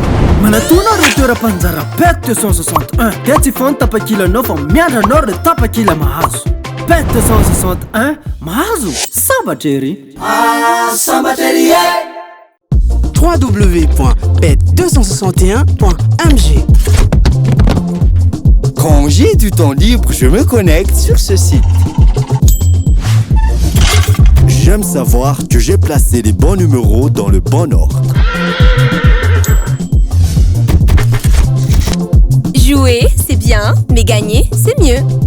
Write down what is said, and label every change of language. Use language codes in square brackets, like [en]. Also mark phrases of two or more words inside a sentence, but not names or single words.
[mg] Manatona reo toeram-panjara Bet 261 dia tsy fano tapakilanao fa miandranao reo tapakila mahazo. Bet 261 mahazo sambatra ery. Sambatra ery www.bet261.mg. [fr] Quand j'ai du temps libre, je me connecte sur ce site. J'aime savoir que j'ai placé les bons numéros dans le bon ordre. Jouer, c'est bien, mais gagner, c'est mieux.